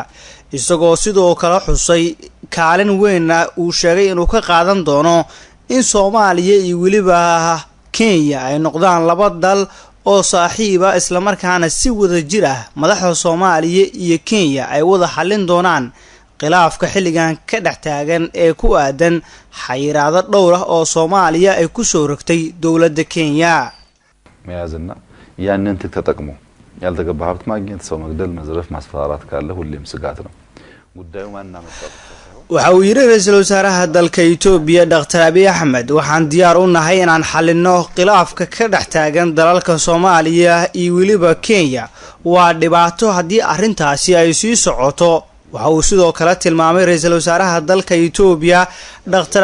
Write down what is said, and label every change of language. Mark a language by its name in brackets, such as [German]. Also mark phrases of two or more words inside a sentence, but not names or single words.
[Somali] isagoo sidoo kale xusay kaalin weyn uu sheegay inuu ka qaadan doono in Soomaaliya iyo waliba Kenya ay noqdaan laba dal oo saaxiib ah isla markaana si wada jir ah madaxda Soomaaliya iyo Kenya ay wada xalin doonaan khilaafka xilligan ka dhex taagan ee ku aadan xayiraado dhowr ah oo Soomaaliya ay ku soo rogtay dowladda Kenya. [Amharic] መያዝና ያንን ተጠቅሞ ያልተገባ ሀብት ማግኘት ሰው መግደል መዝረፍ ማስፈራራት ካለ ሁሌም ስጋት ነው ጉዳዩ ማንና መጣው [Somali] waxa uu yiri ra-iisul wasaaraha dalka Itoobiya Dr. Abiy Ahmed waxaan diyaar u nahay inaan xalino khilaafka ka dhex taagan dalalka Soomaaliya iyo waliba Kenya waa dhibaato haddii arrintaasi ay sii socoto. waxa uu sidoo kale tilmaamay ra-iisul wasaaraha dalka Itoobiya Dr.